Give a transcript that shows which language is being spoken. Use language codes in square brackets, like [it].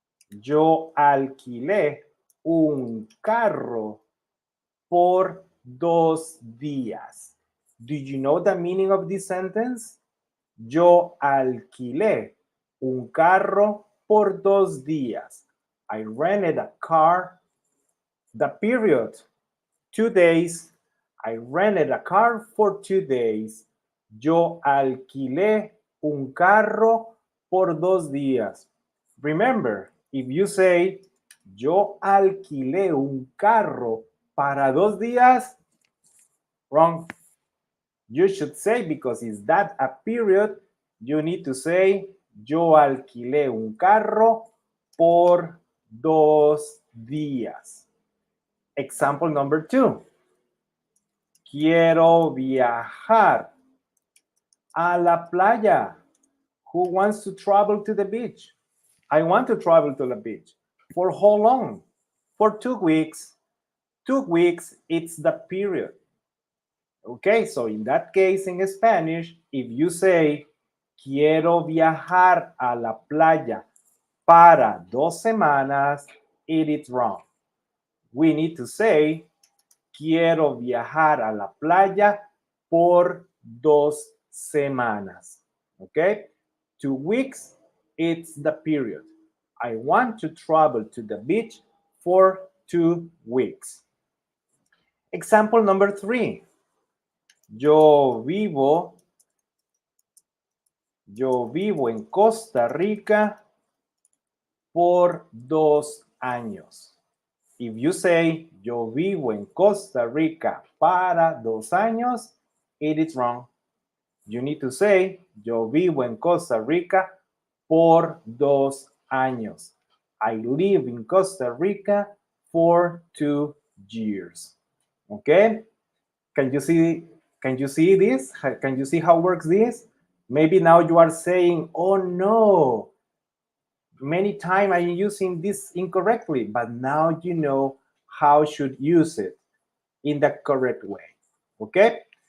[es] Yo alquilé un carro por 2 días. [en] Do you know the meaning of this sentence? [es] Yo alquilé un carro por 2 días. [en] I rented a car. The period, 2 days. I rented a car for 2 days. [es] Yo alquilé un carro por 2 días. [en] Remember, if you say, [es] yo alquilé un carro para 2 días, [en] wrong. You should say, because is that a period, you need to say, [es] yo alquilé un carro por 2 días. [en] Example number 2. [es] Quiero viajar a la playa. [en] Who wants to travel to the beach? I want to travel to the beach. For how long? For 2 weeks. 2 weeks, it's the period. Okay, so in that case, in Spanish, if you say, [es] quiero viajar a la playa para 2 semanas, [en] it is wrong. We need to say, [es] quiero viajar a la playa por 2 semanas. [en] Okay? 2 weeks, it's the period. I want to travel to the beach for 2 weeks. Example number 3. [es] Yo vivo en Costa Rica por 2 años. [en] If you say, [es] yo vivo en Costa Rica para 2 años, [en] it is wrong. You need to say, [es] yo vivo en Costa Rica por 2 años. [en] I live in Costa Rica for 2 years. Okay? Can you see this? Can you see how works this? Maybe now you are saying, oh no, many times I'm using this incorrectly, but now you know how should use it in the correct way. Okay?